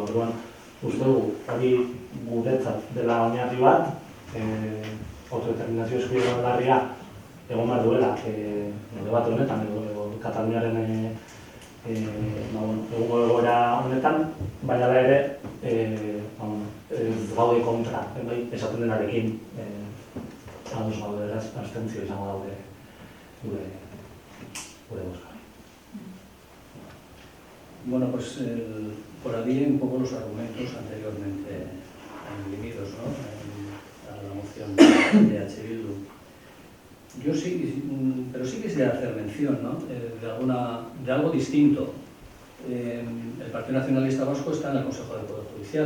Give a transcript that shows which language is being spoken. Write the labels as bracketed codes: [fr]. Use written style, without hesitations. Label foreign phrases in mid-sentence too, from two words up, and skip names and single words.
[eu] Orduan uste dugu hori guretzat dela oinarri bat, autodeterminazio eskubidea larria egon behar duela debate honetan, Kataluniaren egungo egoera honetan, baina da ere ez gaude kontra, esaten denarekin ados gaude, beraz, abstentzio izango daude gure bozka. [es] Bueno, pues por ahí un poco los argumentos anteriormente vividos, ¿no? A la moción de H. Bildu. Yo sí, pero sí quisiera hacer mención, ¿no? de algo distinto. El Partido Nacionalista Vasco está en el Consejo del Poder Judicial.